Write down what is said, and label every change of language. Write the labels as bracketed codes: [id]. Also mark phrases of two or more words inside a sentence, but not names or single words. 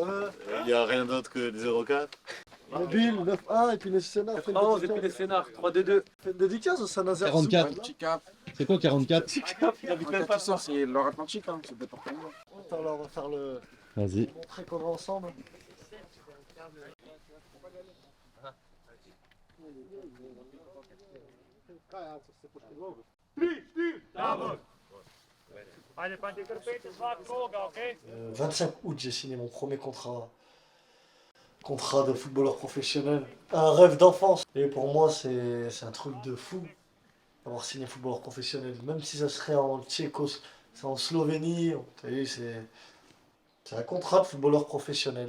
[fr] Il n'y a rien d'autre que les 04. Mobile, 9-1, et puis les scénars. Fais Oh, j'ai pris les scénars, 3-2-2. une dédicace, ça n'a 44. Petit cap. C'est quoi 44? Il habite même pas tout ça, c'est l'Or-Atlantique, hein, c'est le département. Attends, là, on va faire le. Vas-y. Montrer qu'on est ensemble. [hr] Ajde, pa ti krpite svakoga, [fr] ok? 25 août, j'ai signé mon premier contrat de footballeur professionnel. Un rêve d'enfance. Et pour moi, c'est un truc de fou d'avoir signé footballeur professionnel. Même si ça serait en Tchécos, c'est en Slovénie. T'as vu, c'est un contrat de footballeur professionnel.